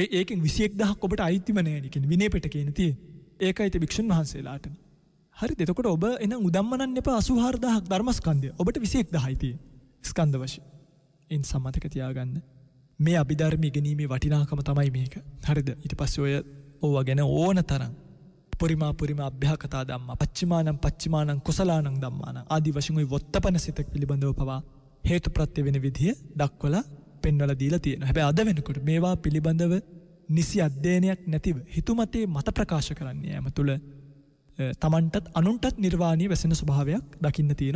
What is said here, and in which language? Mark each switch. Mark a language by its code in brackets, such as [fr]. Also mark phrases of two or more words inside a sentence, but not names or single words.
[si] ඒකෙන් 21000ක් ඔබට අයිතිම නැහැ නේ. කියන්නේ විනය පිටකේනේ තියෙන්නේ. ඒකයි ති භික්ෂුන් වහන්සේලාට. හරිද? එතකොට ඔබ එහෙනම් උදම්මනන්න එපා 84000ක් ධර්මස්කන්ධය. ඔබට 21000යි තියෙන්නේ. ස්කන්ධ වශයෙන්. ඉන් සම්මතක තියාගන්න. මේ අභිධර්ම ඉගෙනීමේ වටිනාකම තමයි මේක. හරිද? ඊට පස්සේ ඔය ඕවා ගැන ඕන තරම් [pi] පුරිමා අභ්‍යාකතා ධම්මා පච්චිමානං කුසලානං ධම්මානං [si] ආදි වශයෙන් ওই වොත්තපන සිතක් පිළිබඳව පවා හේතු ප්‍රත්‍ය වෙන විදිය දක්වලා පෙන්වලා දීලා තියෙනවා. හැබැයි අද වෙනකොට මේවා පිළිබඳව නිසි අධ්‍යයනයක් නැතිව හිතුමතේ මත ප්‍රකාශ කරන්නේ යම තුල තමන්ටත් අනුන්ටත් නිර්වාණීය වැසෙන ස්වභාවයක් දකින්න තියෙනවා.